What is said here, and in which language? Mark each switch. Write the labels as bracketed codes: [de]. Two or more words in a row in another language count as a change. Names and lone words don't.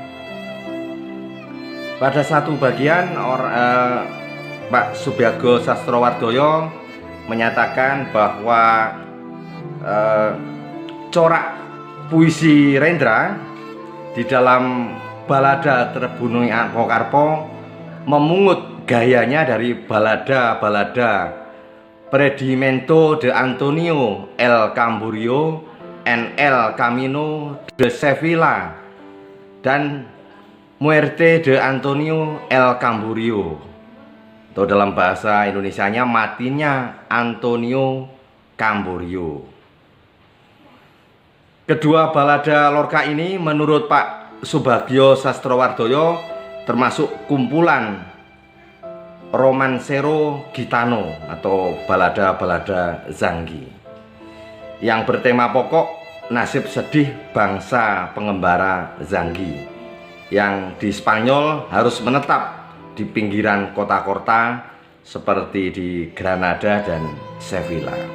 [id] Pada satu bagian Pak Subagio Sastrowardoyo menyatakan bahwa corak puisi Rendra di dalam Balada Terbunuhnya Atmokarpo memungut gayanya dari balada-balada Predimento de Antonio El Camburio and El Camino de Sevilla dan Muerte de Antonio El Camburio, atau dalam bahasa Indonesianya Matinya Antonio Camburio. Kedua balada Lorca ini menurut Pak Subagio Sastrowardoyo termasuk kumpulan romansero gitano atau balada-balada Zanggi yang bertema pokok nasib sedih bangsa pengembara Zanggi, yang di Spanyol harus menetap di pinggiran kota-kota seperti di Granada dan Sevilla.